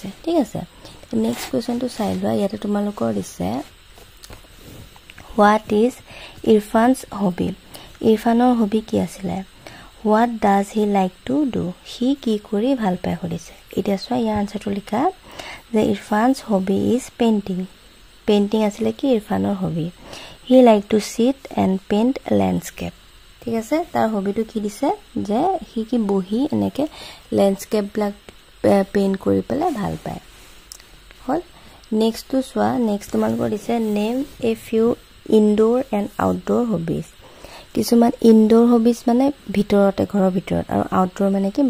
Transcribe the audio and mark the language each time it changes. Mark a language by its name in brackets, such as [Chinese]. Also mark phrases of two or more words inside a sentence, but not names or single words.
[Assamese] ঠিক আছে, [English] next questionটো [Assamese] চাই লোৱা। ইয়াতে তোমালোকৰ দিছে [English] what is Irfan's hobby? [Assamese] ইৰফানৰ হবি কি আছিলে? [English] what does he like to do? [Assamese] হি কি কৰি ভাল পায় সুধিছে। এতিয়া চোৱা, ইয়াৰ আনসাৰটো লিখা যে [English] Irfan's hobby is painting। [Assamese] পেইন্টিং আছিলে কি? ইৰফানৰ হবি। [English] he like to sit and paint landscape। [Assamese] ঠিক আছে, তাৰ হবিটো কি দিছে? যে হি কি বহি এনেকে ল্যান্ডস্কেপ বিলাক পেইন্ট কৰি পেলাই ভাল পায়। হল, [English] next two [Assamese] চোৱা। নেক্সট তোমালোকৰ দিছে [English] name a few indoor and outdoor hobbies. [Assamese] কিছুমান [English] indoor hobbies [Assamese] মানে ভিতৰতে, ঘৰৰ ভিতৰত, আৰু আউটডোৰ মানে কি?